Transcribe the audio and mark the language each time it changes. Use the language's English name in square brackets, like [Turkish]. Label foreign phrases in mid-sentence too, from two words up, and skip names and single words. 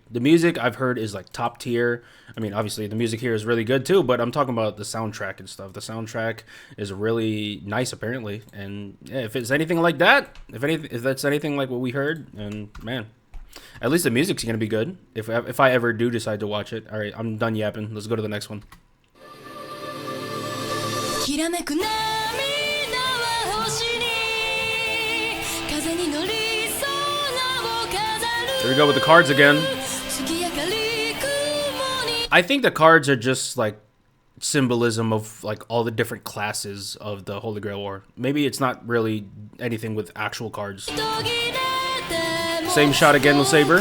[English] The music I've heard is like top tier. I mean, obviously the music here is really good too, but I'm talking about the soundtrack and stuff. The soundtrack is really nice apparently, and yeah, if it's anything like that, if that's anything like what we heard, and man, at least the music's gonna be good if I ever do decide to watch it. All right, I'm done yapping. Let's go to the next one. [Japanese] 煌めく 涙 は 星 に 風 に 乗りそう な を 飾る. [English] Here we go with the cards again. I think the cards are just like symbolism of like all the different classes of the Holy Grail War. Maybe it's not really anything with actual cards. Same shot again with Saber.